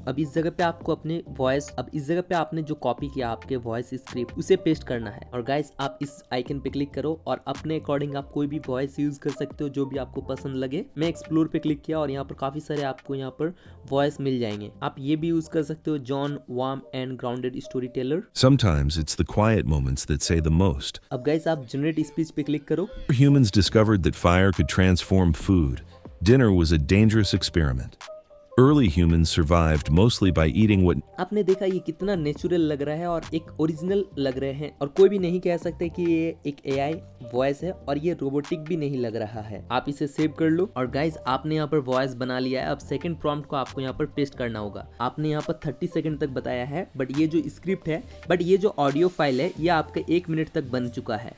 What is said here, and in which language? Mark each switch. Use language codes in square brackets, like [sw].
[hi] अब इस जगह पे आपको अपने वॉइस, अब इस जगह पे आपने जो कॉपी किया आपके वॉइस स्क्रिप्ट, उसे पेस्ट करना है। और गाइस, आप इस आइकन पे क्लिक करो और अपने अकॉर्डिंग आप कोई भी वॉइस यूज कर सकते हो जो भी आपको पसंद लगे। मैं एक्सप्लोर पे क्लिक किया और यहाँ पर काफी सारे आपको यहाँ पर वॉइस मिल जाएंगे। आप ये भी यूज कर सकते हो, John warm and grounded story teller. [en] Sometimes it's the quiet moments that say the most. [hi] अब गाइस, आप जनरेट स्पीच पे क्लिक करो। [en] Humans discovered that fire could transform food. Dinner was a dangerous experiment. Early humans survived mostly by eating what... [hi] आपने देखा ये कितना natural लग रहा है और एक ओरिजिनल लग रहे हैं, और कोई भी नहीं कह सकते कि ये एक एआई वॉइस है, और ये रोबोटिक भी नहीं लग रहा है। आप इसे सेव कर लो। और गाइज, आपने यहाँ पर वॉइस बना लिया है। अब सेकंड प्रॉम्प्ट को आपको यहाँ पर पेस्ट करना होगा। आपने यहाँ पर 30 सेकंड तक बताया है, बट ये जो स्क्रिप्ट है, बट ये जो ऑडियो फाइल है, ये आपका 1 मिनट तक बन चुका है।